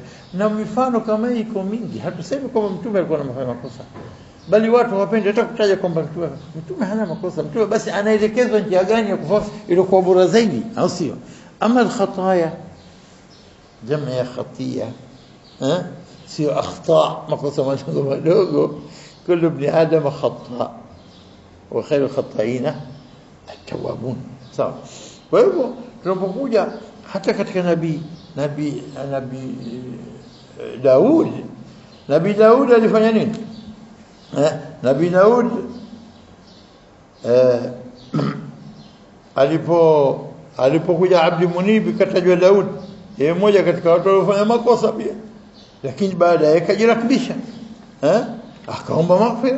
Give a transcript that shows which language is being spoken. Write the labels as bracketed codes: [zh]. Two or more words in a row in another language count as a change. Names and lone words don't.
[sw] Na mifano kama iko mingi, hatusemi kwamba Mtume alikuwa anafanya makosa, bali watu wapende hata kutaja kwamba Mtume hana makosa. Mtume basi anaelekezwa njia gani ya kufanya ile kwa bora zaidi, au sio? [ar] أما الخطايا جمع [sw] ya khatiya, sio akhta, makosa madogo. [ar] كل ابن آدم خطاء وخير الخطائين التوابون. [sw] sawa. Kwa hivyo tunapokuja hata katika nabii Daud alifanya nini? Nabii Daud alipokuja Abdi Munib katajwa Daud, yeye mmoja katika watu waliofanya makosa pia, lakini baadaye kajirakibisha, akaomba maghfira.